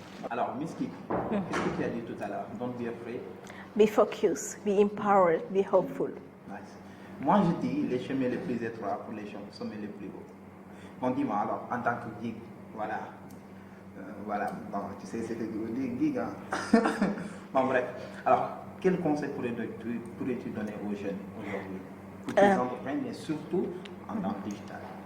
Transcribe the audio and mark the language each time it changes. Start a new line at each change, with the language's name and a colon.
French: Alors, Miss Kik, qu'est-ce que tu as dit tout à l'heure?
English: Don't be afraid. Be focused, be empowered, be hopeful. Nice.
French: Moi, je dis les chemins les plus étroits pour les sommets les plus hauts. Bon, dis-moi alors, en tant que geek, voilà. Voilà, bon, tu sais ce que je veux dire, geek, hein? Bon, bref. Alors, quel conseil pourrais-tu donner aux jeunes aujourd'hui pour qu'ils entreprennent, mais surtout en dans le digital?